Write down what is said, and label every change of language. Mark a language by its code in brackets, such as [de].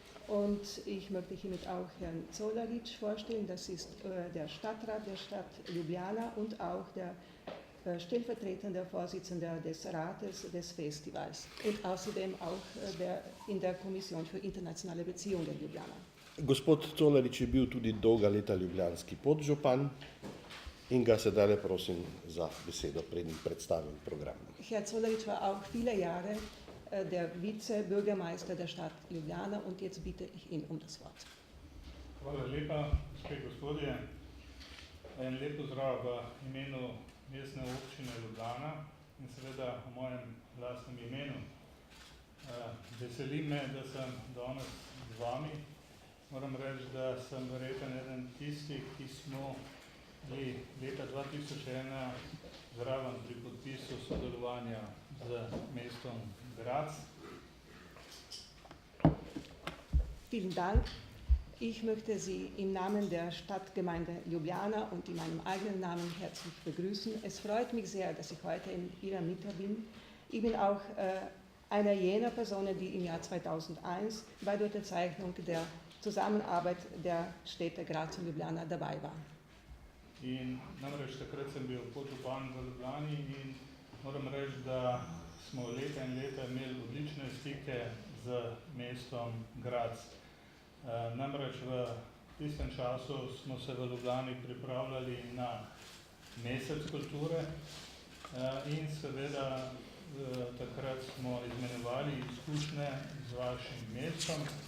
[de] Und ich möchte hiermit auch Herrn Colaric vorstellen, das ist der Stadtrat der Stadt Ljubljana und auch der stellvertretende Vorsitzende des Rates des Festivals und außerdem auch in der Kommission für internationale Beziehungen Ljubljana. [sl] Gospod Colarič je bil tudi dolga leta ljubljanski podžupan in ga sedaj prosim za besedo, preden predstavim program. [de] Herr Colaric war auch viele Jahre der Vizebürgermeister der Stadt Ljubljana und jetzt bitte ich ihn um das Wort. [sl] Hvala lepa, gospe in gospodje. En lep pozdrav v imenu mestne občine Ljubljana in seveda v mojem lastnem imenu. Veseli me, da sem danes z vami. Moram reči, da sem verjetno eden tistih, ki smo bili leta 2001 zraven pri podpisu sodelovanja z mestom Graz. [de] Vielen Dank. Ich möchte Sie im Namen der Stadtgemeinde Ljubljana und in meinem eigenen Namen herzlich begrüßen. Es freut mich sehr, dass ich heute in Ihrer Mitte bin. Ich bin auch einer jener Personen, die im Jahr 2001 bei der Unterzeichnung der Zusammenarbeit der Städte Graz und Ljubljana dabei war. [sl] In namreč takrat sem bil podžupan v Ljubljani in moram reči, da smo leta in leta imeli odlične stike z mestom Graz. Namreč v tistem času smo se v Ljubljani pripravljali na mesec kulture in seveda takrat smo izmenjevali izkušnje z vašim mestom.